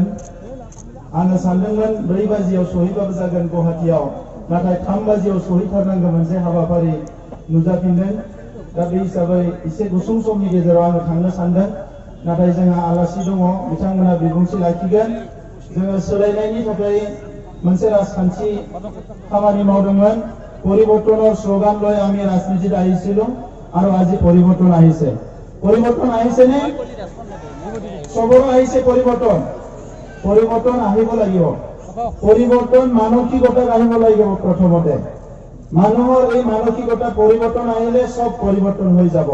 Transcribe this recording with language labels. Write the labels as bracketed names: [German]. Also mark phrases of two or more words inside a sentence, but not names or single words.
[Bodo] आङो सानदोंमोन 4 बाजियाव सहैबाबो जागोन गुवाहाटीयाव नाथाय 3 बाजियाव सहैथारनांगौ मोनसे हाबाफारि नुजाफिनदों। दा बे हिसाबै एसे गुसुं समनि गेजेराव आङो थांनो सानदों नाथाय जोंहा आलासि दङ बिथांमोना बिबुंथि लाखिगोन। जोङो सोलायनायनि थाखाय मोनसे राजखान्थि खामानि मावदोंमोन। [Assamese] পৰিৱৰ্তনৰ শ্লোগান লৈ আমি ৰাজনীতিত আহিছিলো আৰু আজি পৰিৱৰ্তন আহিছে। পৰিৱৰ্তন আহিছে নে? সবৰো আহিছে পৰিৱৰ্তন। পৰিৱৰ্তন আহিব লাগিব। পৰিৱৰ্তন মানসিকতাত আহিব লাগিব প্ৰথমতে। মানুহৰ এই মানসিকতা পৰিৱৰ্তন আহিলে সব পৰিৱৰ্তন হৈ যাব।